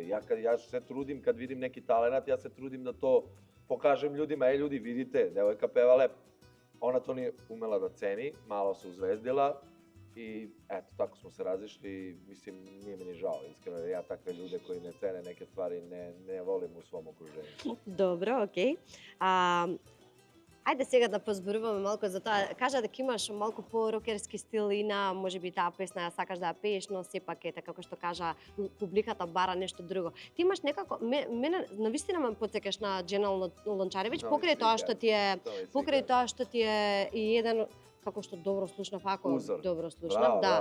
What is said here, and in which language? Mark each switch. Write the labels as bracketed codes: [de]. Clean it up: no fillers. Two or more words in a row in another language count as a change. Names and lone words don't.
[sr] Ja se trudim kad vidim neki talenat, ja se trudim da to pokažem ljudima. Ljudi, vidite, devojka peva lepo. Ona to nije umela da ceni, malo se uzvezdila i eto, tako smo se razišli. Mislim, nije mi ni žao, iskreno, ja takve ljude koji ne cene neke stvari ne volim u svom okruženju. [mk] Добро, окей. Ајде сега да позборуваме малку за тоа. Кажа дека имаш малку по-рокерски стил и на можеби таа песна ја сакаш да ја пееш, но сепак е така како што кажа публиката бара нешто друго. Ти имаш некако мене навистина ме потсекаш на Дженал Лончаревиќ покрај тоа што ти е и еден како што добро слушнав, ако добро слушнав, да.